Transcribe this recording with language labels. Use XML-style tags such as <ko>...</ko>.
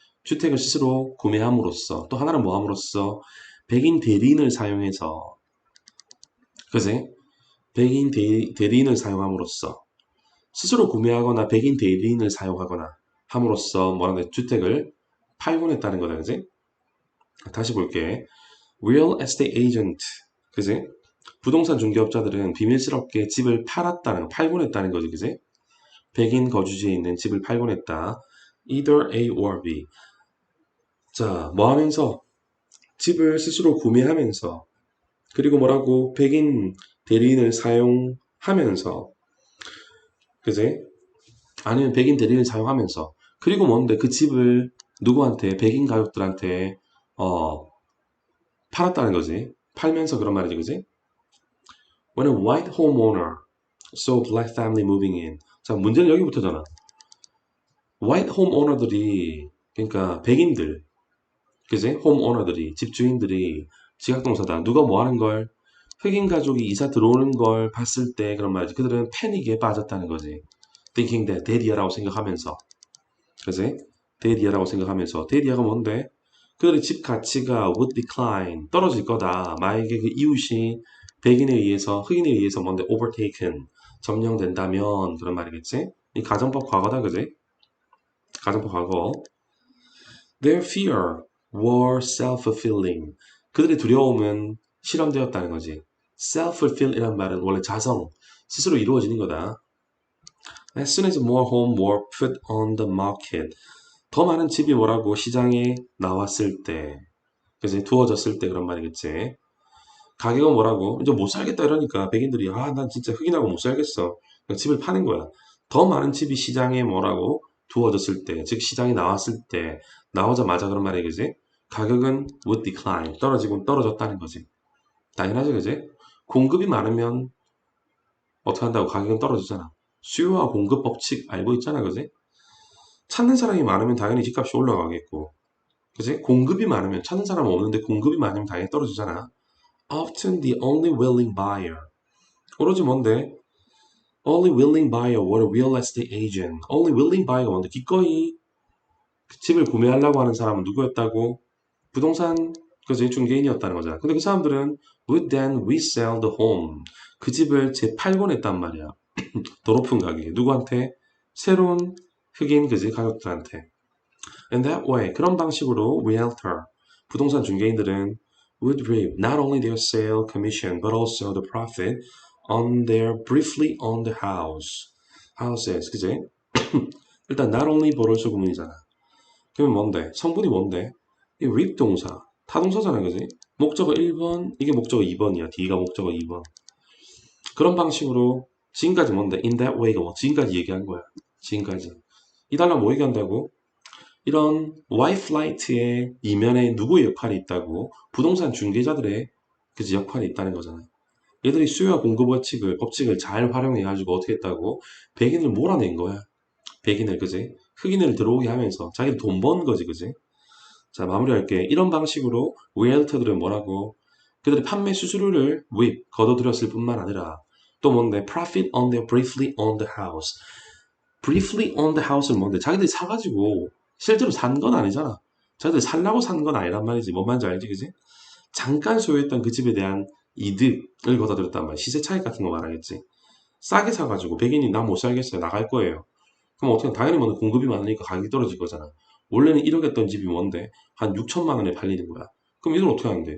<ko>주택을 스스로 구매함으로써, 또 하나는 뭐 함으로써? 백인 대리인을 사용해서, 그지? 백인 대리인을 사용함으로써, 스스로 구매하거나 백인 대리인을 사용하거나 함으로써 뭐라는 주택을 팔곤 했다는 거다, 그지? 다시 볼게.</ko> <en>Real estate agent, 그지?</en> <ko>부동산 중개업자들은 비밀스럽게 집을 팔곤 했다는 거지, 그지? 백인 거주지에 있는 집을 팔곤 했다.</ko> <en>Either A or B.</en> <ko>자, 뭐 하면서? 집을 스스로 구매하면서, 그리고 뭐라고? 백인 대리인을 사용하면서, 그지? 아니면 백인 대리인을 사용하면서, 그리고 뭔데? 그 집을 누구한테? 백인 가족들한테, 어, 팔았다는 거지. 팔면서 그런 말이지, 그지?</ko> <en>When a white homeowner saw a black family moving in.</en> <ko>자, 문제는 여기부터잖아. white homeowner들이, 그러니까 백인들, 그지? homeowner들이, 집주인들이 지각동사다. 누가 뭐 하는 걸? 흑인 가족이 이사 들어오는 걸 봤을 때 그런 말이지. 그들은 패닉에 빠졌다는 거지. thinking that 데디아라고 생각하면서. 그지? 데디아라고 생각하면서. 데디아가 뭔데? 그들의 집 가치가</ko> <en>would decline,</en> <ko>떨어질 거다. 만약에 그 이웃이 백인에 의해서, 흑인에 의해서 뭔데 overtaken, 점령된다면 그런 말이겠지? 이 가정법 과거다, 그지? 가정법 과거.</ko> <en>Their fear were self-fulfilling.</en> <ko>그들의 두려움은 실현되었다는 거지. self-fulfill이란 말은 원래 자성, 스스로 이루어지는 거다.</ko> <en>As soon as more homes were put on the market.</en> <ko>더 많은 집이 뭐라고 시장에 나왔을 때, 그지? 두어졌을 때 그런 말이겠지. 가격은 뭐라고? 이제 못 살겠다 이러니까 백인들이 아, 난 진짜 흑인하고 못 살겠어. 그러니까 집을 파는 거야. 더 많은 집이 시장에 뭐라고? 두어졌을 때, 즉 시장에 나왔을 때, 나오자마자 그런 말이겠지? 가격은</ko> <en>would decline,</en> <ko>떨어지고 떨어졌다는 거지. 당연하죠, 그지? 공급이 많으면 어떻게 한다고 가격은 떨어지잖아. 수요와 공급 법칙 알고 있잖아, 그지? 찾는 사람이 많으면 당연히 집값이 올라가겠고, 그지? 공급이 많으면 찾는 사람 없는데 공급이 많으면 당연히 떨어지잖아.</ko> <en>Often the only willing buyer.</en> <ko>오로지 뭔데?</ko> <en>Only willing buyer was a real estate agent. Only willing buyer가 뭔데?</en> <ko>기꺼이 집을 구매하려고 하는 사람은 누구였다고? 부동산 그지 중개인이었다는 거잖아. 근데 그 사람들은</ko> <en>would then resell the home.</en> <ko>그 집을 재팔곤 했단 말이야. 더 높은 가격에. 누구한테? 새로운 흑인 그지 가족들한테.</ko> <en>In that way,</en> <ko>그런 방식으로</ko> <en>realtor, 부동산 중개인들은 would reap not only their sale commission but also the profit on their briefly owned houses.</en> <ko>그지? 일단</ko> <en>not only</en> <ko>보러스 구문이잖아. 그러면 뭔데? 성분이 뭔데? 이 reap 동사, 타동사잖아, 그지? 목적어 1번, 이게 목적어 2번이야. D가 목적어 2번. 그런 방식으로 지금까지 뭔데?</ko> <en>In that way가 뭐?</en> <ko>지금까지 얘기한 거야. 지금까지. 이 달라 뭐 얘기한다고? 이런 Y플라이트의 이면에 누구의 역할이 있다고? 부동산 중개자들의 그지 역할이 있다는 거잖아. 얘들이 수요와 공급 법칙을 잘 활용해가지고 어떻게 했다고? 백인을 몰아낸 거야. 백인을, 그지? 흑인을 들어오게 하면서 자기들 돈 번 거지, 그지? 자, 마무리할게. 이런 방식으로 리얼터들은 뭐라고? 그들의 판매 수수료를 거둬들였을 뿐만 아니라 또 뭔데?</ko> <en>Profit on their briefly owned house. briefly owned house는</en> <ko>뭔데? 자기들이 사가지고 실제로 산 건 아니잖아. 자기들이 살라고 산 건 아니란 말이지. 뭔 말인지 알지, 그지? 잠깐 소유했던 그 집에 대한 이득을 거둬들였단 말이야. 시세 차익 같은 거 말하겠지. 싸게 사가지고 백인이 나 못 살겠어요. 나갈 거예요. 그럼 어떻게 당연히 뭐 공급이 많으니까 가격이 떨어질 거잖아. 원래는 1억 했던 집이 뭔데 한 6천만 원에 팔리는 거야. 그럼 이걸 어떻게 하는데?</ko>